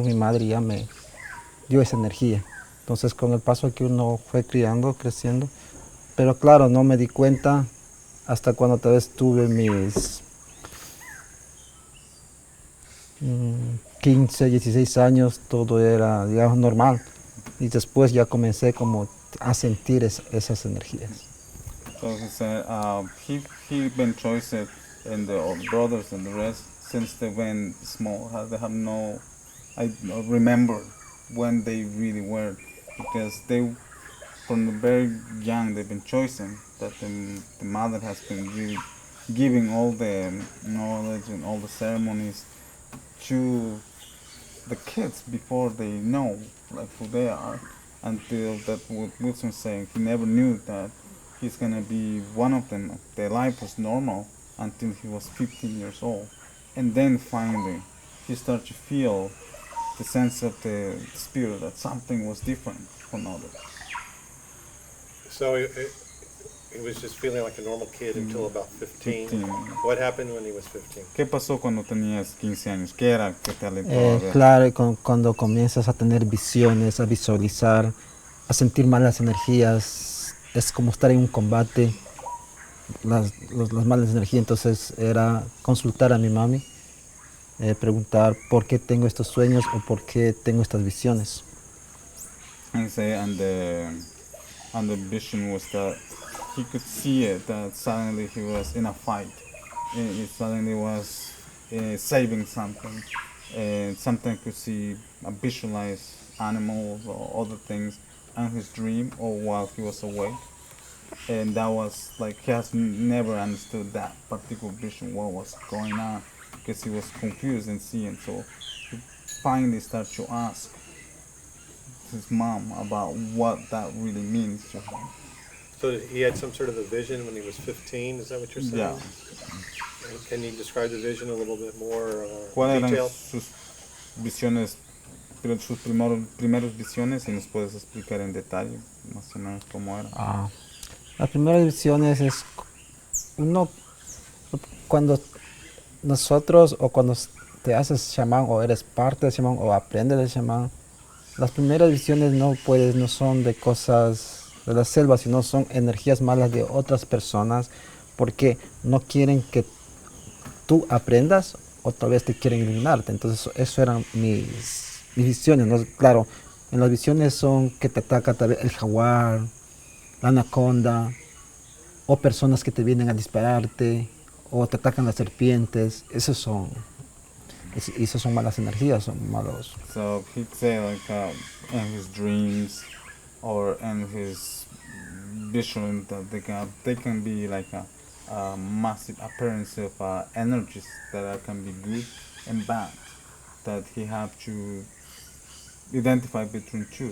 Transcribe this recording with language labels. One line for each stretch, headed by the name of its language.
Spanish: Mi madre ya me dio esa energía. Entonces, con el paso que uno fue creciendo, pero claro, no me di cuenta hasta cuando tal vez tuve mis 15, 16 años, todo era, digamos, normal. Y después ya comencé como a sentir esas energías.
English: So he said he been chosen and the brothers and the rest since they went small. They have no, I don't remember when they really were, because they from the very young they've been chosen. That the mother has been really giving all the knowledge and all the ceremonies to the kids before they know like who they are, until that what Wilson saying he never knew that he's gonna be one of them. Their life was normal until he was 15 years old, and then finally he started to feel the sense of the spirit that something was different from others. So he was just feeling like a normal kid until about 15. 15. What happened when he was 15?
Spanish: ¿Qué pasó cuando tenías 15 años? ¿Qué era que te alentó a ver? Claro, cuando comienzas a tener visiones, a visualizar, a sentir malas energías, es como estar en un combate, las malas energías. Entonces era consultar a mi mami, preguntar por qué tengo estos sueños o por qué tengo estas visiones.
English: And say, and the vision was that he could see it, that suddenly he was in a fight. He suddenly was saving something. And sometimes could see, visualize animals or other things in his dream or while he was awake. And that was like, he has never understood that particular vision, what was going on, because he was confused and seeing. So he finally started to ask his mom about what that really means to him. So he had some sort of a vision when he was 15, is that what you're saying? Yeah. Can you describe the vision a little bit more
Spanish: ¿Cuáles eran
English: detail?
Spanish: sus visiones, sus primeras visiones, y nos puedes explicar en detalle más o menos cómo era? Las primeras visiones es cuando nosotros o cuando te haces chamán o eres parte del chamán o aprendes del chamán, las primeras visiones no son de cosas de la selva, sino son energías malas de otras personas, porque no quieren que tú aprendas o tal vez te quieren eliminarte. Entonces eso eran mis visiones, ¿no? Claro, en las visiones son que te ataca tal vez el jaguar, la anaconda, o personas que te vienen a dispararte, o te atacan las serpientes. Esas son malas energías, son malos.
English: So he'd say like in his dreams or in his vision that they can be like a massive appearance of energies that can be good and bad, that he have to identify between two.